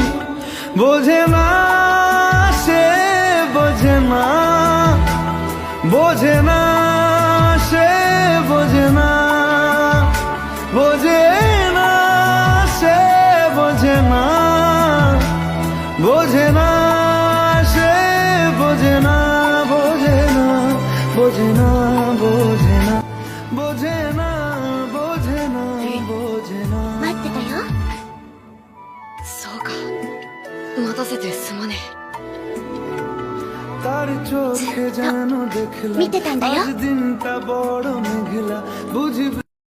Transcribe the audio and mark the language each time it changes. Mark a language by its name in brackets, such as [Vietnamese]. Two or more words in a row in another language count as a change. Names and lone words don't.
[Bangla] বোঝে না সে, বোঝে না, বোঝে না সে, বোঝে না, বোঝে না সে, বোঝে না, বোঝে না সে, বোঝে না, বোঝে না, বোঝে না, বোঝে না, বোঝে না, বোঝে না, বোঝে না। [Japanese] 待ってたよ。そうか、待たせてすまねえ。 [Bangla] তার চোখে যেন দেখলাম মিটে টান দাও। আজ দিনটা বড় মেঘলা, বুঝি